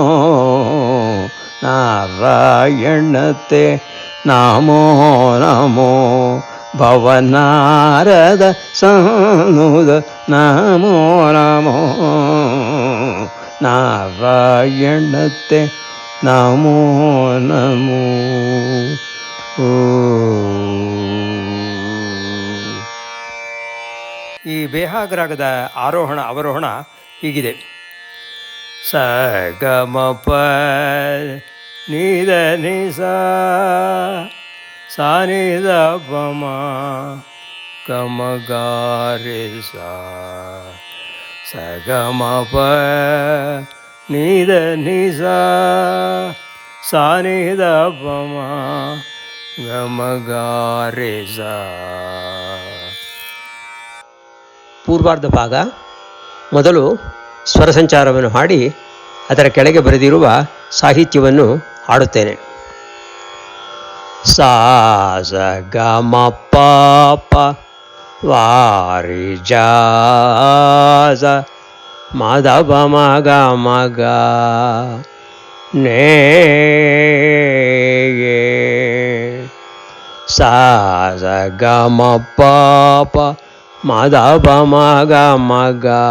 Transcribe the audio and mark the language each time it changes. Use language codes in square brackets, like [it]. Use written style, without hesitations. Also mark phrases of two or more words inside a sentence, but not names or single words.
[sa] ನಾರಾಯಣತೆ ನಮೋ ನಮೋ ಭವನಾರದ ಸಾನುದ ನಮೋ ನಮೋ ನಾರಾಯಣತೆ ನಮೋ ನಮೋ. [kn] ಈ ಬೇಹಾಗ್ ರಾಗದ ಆರೋಹಣ ಅವರೋಹಣ ಹೀಗಿದೆ. ಸ ಗ ಮ ಪ ನಿ ದ ನಿ ಸ ನಿ ದ ಪ ಮ ಗ ಮ ಗ ರೆ ಸ ಗ ಮ ಪ ನಿ ದ ನಿ ಸ ನಿ ದ ಪ ಮ ಗ ಮ ಗ ರೆ ಪೂರ್ವಾರ್ಧ ಭಾಗ. ಮೊದಲು ಸ್ವರ ಸಂಚಾರವನ್ನು ಹಾಡಿ ಅದರ ಕೆಳಗೆ ಬರೆದಿರುವ ಸಾಹಿತ್ಯವನ್ನು ಹಾಡುತ್ತೇನೆ. ಸಾ ಸ ಗ ಮ ಪ ಪ ವಾರಿ ಜ ಸ ಮ ದ ಪ ಮ ಗ ಮ ಗ ನೇ ಸಾ ಸ ಗ ಮ ಪ ಪ ಮ ದ ಪ ಮ ಗ ಮ ಗ